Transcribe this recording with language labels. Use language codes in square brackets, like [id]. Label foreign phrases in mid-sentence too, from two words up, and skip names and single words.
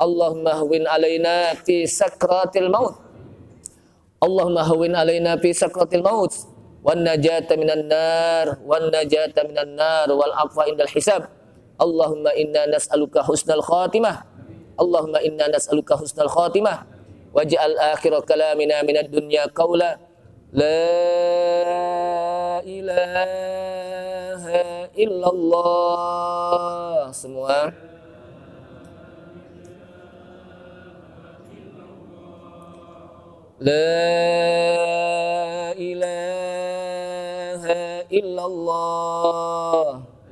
[ar] اللهم هون علينا في سكرات الموت. اللهم هون علينا في سكرات الموت والنجاة من النار والعفو عند الحساب. اللهم إنا نسألك حسن الخاتمة. اللهم إنا نسألك حسن الخاتمة واجعل آخر كلامنا من الدنيا قول لا إله إلا الله. Semua لا إله إلا الله.